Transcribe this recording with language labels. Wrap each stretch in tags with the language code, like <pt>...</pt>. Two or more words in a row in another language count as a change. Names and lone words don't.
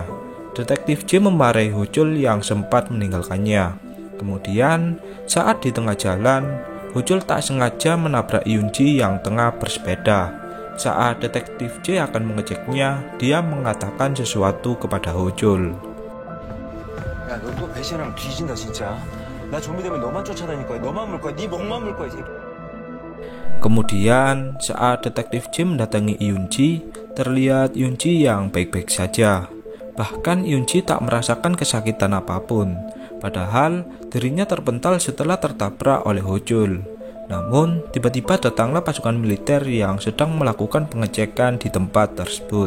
<id>Detektif J memarahi Hojol yang sempat meninggalkannya. Kemudian, saat di tengah jalan, Hojol tak sengaja menabrak Eunji yang tengah bersepeda. Saat detektif J akan mengeceknya, dia mengatakan sesuatu kepada Hojol.</id> <ko>야, 너 또 배신하면 뒤진다 진짜. 나 좀비 되면 너만 쫓아다닐 거야. 너만 물 거야. 네 목만 물 거야, 이 새끼.</ko> <id>Kemudian saat detektif J mendatangi Eunji, terlihat Eunji yang baik-baik saja. Bahkan Eunji tak merasakan kesakitan apapun. Padahal dirinya terpental setelah tertabrak oleh Hojol. Namun tiba-tiba datanglah pasukan militer yang sedang melakukan pengecekan di tempat tersebut.</id>